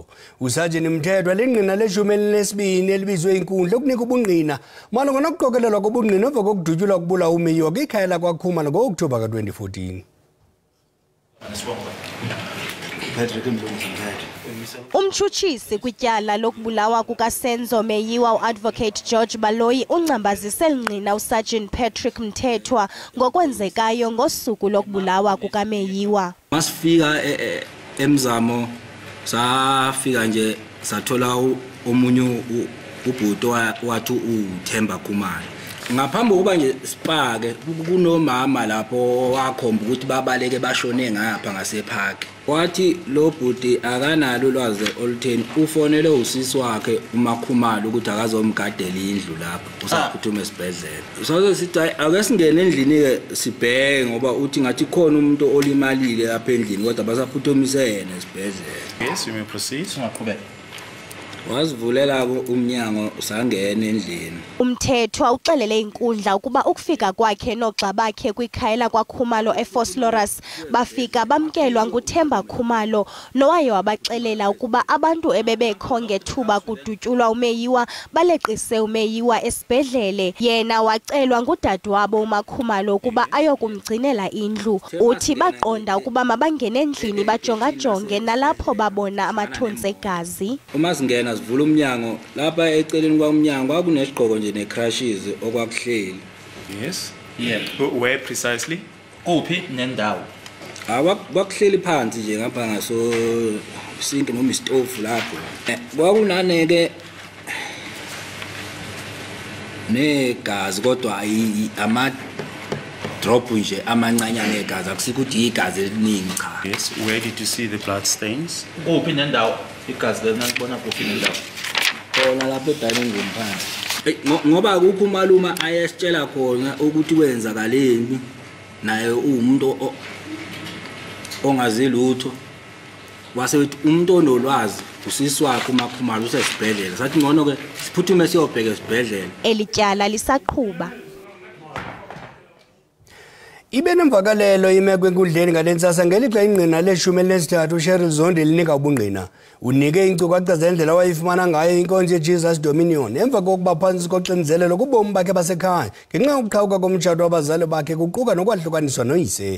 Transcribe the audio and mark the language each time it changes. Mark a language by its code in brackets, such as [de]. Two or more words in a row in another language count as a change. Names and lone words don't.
[xh] uSergeant Mthethwa lingqina le-12 elibizwe inkundla ukunika ubungqina malunga nokuqokelelwa kobungqina emva kokudutyulwa kubulawa uMeyiwa kwikhaya lakwaKhumalo ngo-Okthobha ka-2014. Umtshutshisi kwityala lokubulawa kukaSenzo Meyiwa uAdvocate George Baloyi uncambazise lingqina uSergeant Patrick Mthethwa ngokwenzekayo ngosuku lokubulawa kukaMeyiwa. [zu] Masifika emzamo safika nje sathola omunye ubhuto wathi uThemba Khumalo. Ngaphambi kokuba nje sipake kunomama lapho wakhomba ukuthi babaleke bashone ngapha ngasepark. Wathi lo bhuti akanalo ulwazi olutheni ufonele usisi wakhe uMakhumalo ukuthi akazomgadela indlu lapho usaphuthuma esibhedlela. Saze sithi ake singene endlini ke sibheke ngoba uthi ngathi khona umuntu olimalile lapha endlini kodwa basaphuthumise yena esibhedlela. [en] Yes, you may proceed. [zu] Singaqhubeka. Wazivulela umnyango sangena endlini. [xh] Umthethwa uxelele inkundla ukuba ukufika kwakhe noxa bakhe kwikhaya lakwaKhumalo eFosloras bafika bamkelwa nguThemba Khumalo nowaye wabaxelela ukuba abantu ebebekho ngethuba kudutyulwa umeyiwa baleqise umeyiwa esibhedlele. Yena wacelwa ngudadewabo uMakhumalo ukuba ayokumgcinela indlu. Uthi baqonda ukuba mabangene endlini bajongajonge nalapho babona amathontsi egazi. [zu] Uma singena sivula umnyango lapha eceleni kwaumnyango kwakunesigqoko nje necrashes okwakuhleli. [en] Yes. Yeah. Where precisely? [zu] Kuphi nendawo? Kwakuhleli phansi nje ngapha ngaso sink noma istove lapho. Kwakunaneke negazi kodwa ama drop nje amancanyane egazi akusikuthi igazi eliningi cha. [en] Yes. Where did you see the blood stains? [zu] Kuphi nendawo igazi lenalibona kuphi nendawo? Khona lapha [en] edining room [zu] phansi. Ngoba akukho umaluma ayesitshela khona ukuthi kwenzakaleni naye umuntu ongazi lutho. Wasethi umuntu onolwazi usisi wakhe uMakhumalo usesibhedlela. Sathi ngcono ke siphuthume siyobheka esibhedlela. [xh] Elityala lisaqhuba. Ibe nemvakalelo imeko enkundleni ngalentsasa ngelixa ingqina leshumi elinesithathu uSheryl Zondi linika ubungqina. Unike inkcukacha zendlela wayifumana ngayo inkonzo yeJesus Dominion emva kokuba phantsi koxinzelelo kubomi bakhe basekhaya ngenxa yokuqhawuka komtshato wabazali bakhe kuquka nokwahlukaniswa noyise.